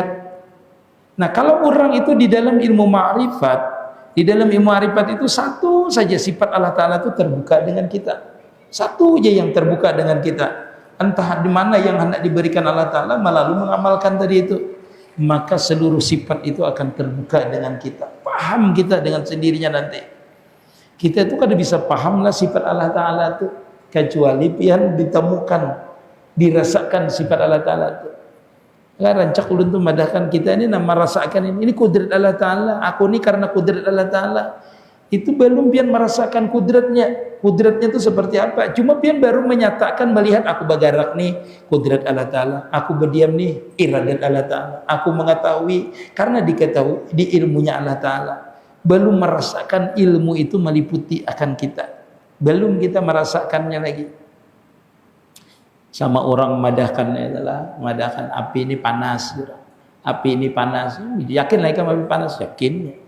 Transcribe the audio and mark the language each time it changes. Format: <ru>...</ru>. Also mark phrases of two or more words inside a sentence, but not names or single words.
<id>Nah, kalau orang itu di dalam ilmu ma'rifat, di dalam ilmu ma'rifat itu satu saja sifat Allah Ta'ala itu terbuka dengan kita. Satu aja yang terbuka dengan kita. Entah di mana yang hendak diberikan Allah Ta'ala, lalu mengamalkan tadi itu, maka seluruh sifat itu akan terbuka dengan kita. Paham kita dengan sendirinya nanti.</id> <bjn>Kita itu kada bisa pahamlah sifat Allah Ta'ala itu kecuali pian ditemukan, dirasakan sifat Allah Ta'ala itu. Rancak ulun tu madahkan kita ini nama rasakan ini kudrat Allah Ta'ala, aku ini karena kudrat Allah Ta'ala. Itu belum pian merasakan kudratnya.</bjn> <id>Kudratnya itu seperti apa?</id> <bjn>Cuma pian baru menyatakan melihat aku bagarak nih kudrat Allah Ta'ala, aku berdiam nih iradat Allah Ta'ala,</bjn> <id>aku mengetahui karena diketahui di ilmunya Allah Ta'ala. Belum merasakan ilmu itu meliputi akan kita, belum kita merasakannya lagi.</id> <bjn>Sama orang madahkannya adalah madahkan api ini panas, api ini panas, yakin lagi kan api panas, yakin.</bjn>